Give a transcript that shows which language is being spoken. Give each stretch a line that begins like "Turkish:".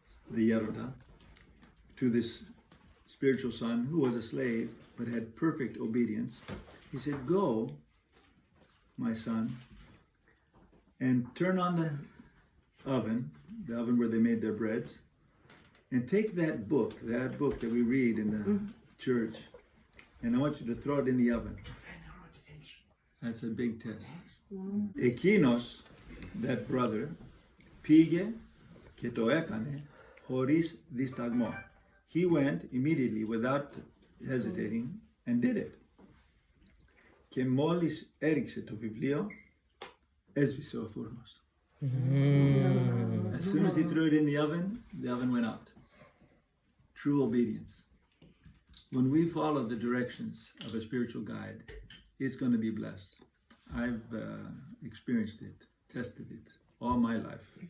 English: The Gheronda, to this spiritual son who was a slave but had perfect obedience, he said, "Go, my son, and turn on the oven where they made their breads, and take that book that we read in the church, and I want you to throw it in the oven." That's a big test.
Greek: Ekinos,
English: that brother,
Greek: πήγε και το έκανε χωρίς δισταγμό.
English: He went immediately, without hesitating, and did it.
Greek: Και μόλις έριξε το βιβλίο, έσβησε ο φούρνος.
English: As soon as he threw it in the oven went out. True obedience. When we follow the directions of a spiritual guide, it's going to be blessed. I've experienced it, tested it all my life.